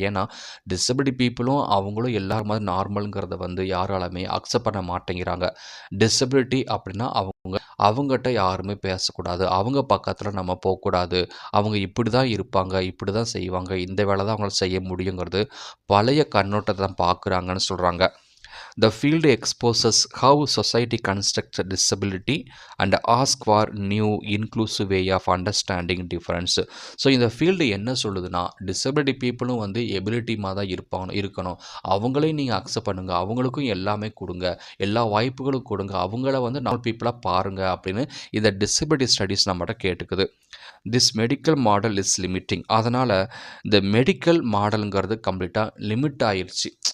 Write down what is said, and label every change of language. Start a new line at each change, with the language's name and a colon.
Tamil: ஏன்னா டிசபிலிட்டி பீப்புளும் அவங்களும் எல்லாரும் மாதிரி நார்மலுங்கிறத வந்து யாராலுமே அக்செப்ட் பண்ண மாட்டேங்கிறாங்க. டிசபிலிட்டி அப்படின்னா அவங்ககிட்ட யாருமே பேசக்கூடாது, அவங்க பக்கத்தில் நம்ம போகக்கூடாது, அவங்க இப்படி தான் இருப்பாங்க, இப்படி தான் செய்வாங்க, இந்த வேலை தான் அவங்களால செய்ய முடியுங்கிறது பழைய கண்ணோட்டத்தை தான் பார்க்குறாங்கன்னு சொல்கிறாங்க.
English: The field exposes how society constructs disability and asks for new inclusive way of understanding difference.
Tamil: So இந்த ஃபீல்டு என்ன சொல்லுதுன்னா டிசபிலிட்டி பீப்புளும் வந்து எபிலிட்டிமாக தான் இருக்கணும். அவங்களையும் நீங்கள் அக்செப்ட் பண்ணுங்கள், அவங்களுக்கும் எல்லாமே கொடுங்க, எல்லா வாய்ப்புகளும் கொடுங்க, அவங்கள வந்து நார்மல் பீப்புளாக பாருங்கள் அப்படின்னு இந்த டிசபிலிட்டி ஸ்டடீஸ் நம்மகிட்ட கேட்டுக்குது.
English: This medical model is limiting.
Tamil: அதனால் இந்த மெடிக்கல் மாடலுங்கிறது கம்ப்ளீட்டாக லிமிட் ஆயிடுச்சு.